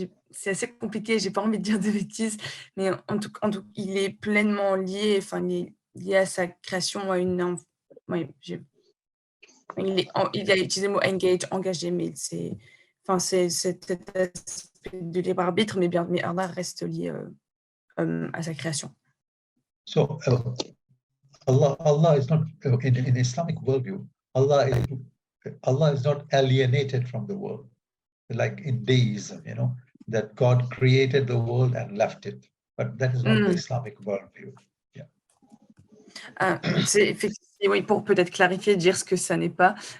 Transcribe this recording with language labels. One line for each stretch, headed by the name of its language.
French: C'est assez compliqué, j'ai pas envie de dire de bêtises, mais en tout il est pleinement lié, enfin, il est lié à sa création, à une. Il a utilisé le mot engagé, mais c'est cet aspect de libre arbitre, mais Allah reste lié à sa création.
English: So Allah is not in Islamic worldview. Allah is not alienated from the world, like in deism, that God created the world and left it. But that is not the Islamic worldview. Yeah.
French: C'est effectivement, oui, pour peut-être clarifier, dire ce que ça n'est pas.